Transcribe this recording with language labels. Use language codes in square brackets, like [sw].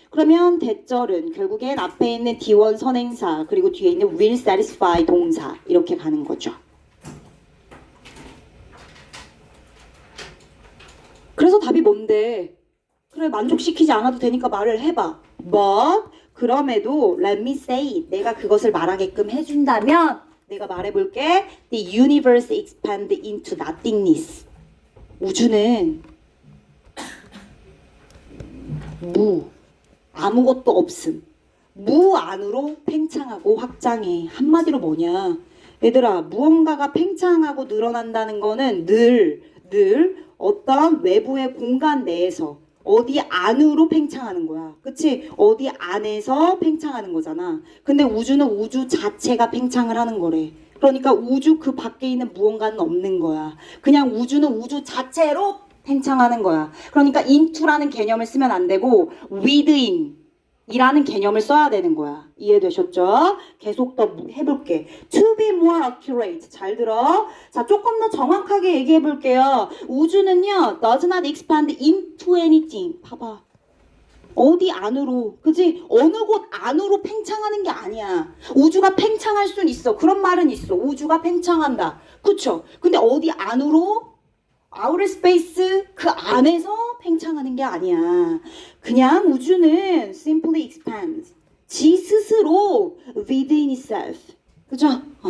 [ko] 그러면 대절은 결국엔 앞에 있는 D1 선행사 그리고 뒤에 있는 will satisfy 동사 이렇게 가는 거죠. 그래서 답이 뭔데? 그래, 만족시키지 않아도 되니까 말을 해봐. [en] But [ko] 그럼에도 [en] let me say it. [ko] 내가 그것을 말하게끔 해준다면 내가 말해볼게. [en] The universe expand into nothingness. [ko] 우주는 아무것도 없음. 무 안으로 팽창하고 확장해. 한마디로 뭐냐? 얘들아, 무언가가 팽창하고 늘어난다는 거는 늘 어떤 외부의 공간 내에서 어디 안으로 팽창하는 거야. 그치? 어디 안에서 팽창하는 거잖아. 근데 우주는 우주 자체가 팽창을 하는 거래. 그러니까 우주 그 밖에 있는 무언가는 없는 거야. 그냥 우주는 우주 자체로 팽창하는 거야. 그러니까 into라는 개념을 쓰면 안 되고 within 이라는 개념을 써야 되는 거야. 이해되셨죠? 계속 더 해볼게. [en] To be more accurate. [ko] 잘 들어. 자, 조금 더 정확하게 얘기해 볼게요. 우주는요, [en] does not expand into anything. [ko] 봐봐. 어디 안으로, 그지? 어느 곳 안으로 팽창하는 게 아니야. 우주가 팽창할 순 있어. 그런 말은 있어. 우주가 팽창한다. 그쵸? 근데 어디 안으로? 아우터 스페이스 그 안에서 팽창하는 게 아니야. 그냥 우주는 [en] simply expands. [ko] 지 스스로 [en] within itself. [ko] 그죠?